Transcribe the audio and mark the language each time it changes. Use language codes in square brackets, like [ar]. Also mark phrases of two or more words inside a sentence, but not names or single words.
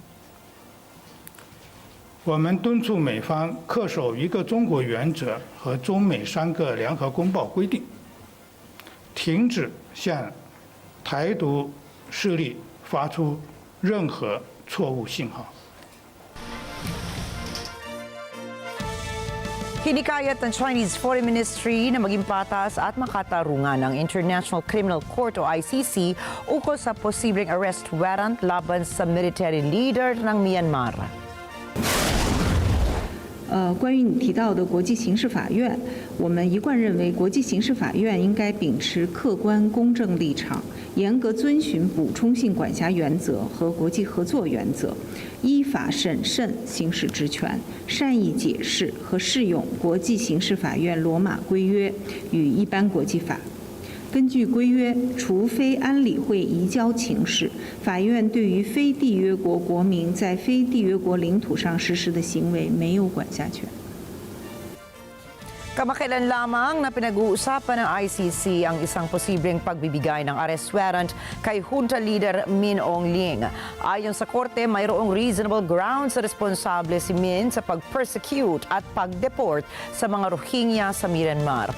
[zh] 我们敦促美方恪守一个中国原则和中美3个联合公报规定，停止向 台独势力发出任何错误信号。 [tl] Hinikayat ng Chinese Foreign Ministry na maging patas at makatarungan ng International Criminal Court o ICC ukol sa posibleng [en] arrest warrant [tl] laban sa [en] military leader [tl] ng Myanmar. [zh] 关于你提到的国际刑事法院，我们一贯认为，国际刑事法院应该秉持客观公正立场，严格遵循补充性管辖原则和国际合作原则，依法审慎行使职权，善意解释和适用国际刑事法院罗马规约与一般国际法。根据规约，除非安理会移交情事，法院对于非缔约国国民在非缔约国领土上实施的行为没有管辖权。 [tl] Kamakailan lamang na pinag-uusapan ng ICC ang isang posibleng pagbibigay ng [en] arrest warrant [tl] kay [en] junta leader [tl] Min Aung-Hlaing. Ayon sa korte, mayroong [en] reasonable grounds [tl] sa responsable si Min sa pag-persecute at pag-deport sa mga Rohingya sa Myanmar.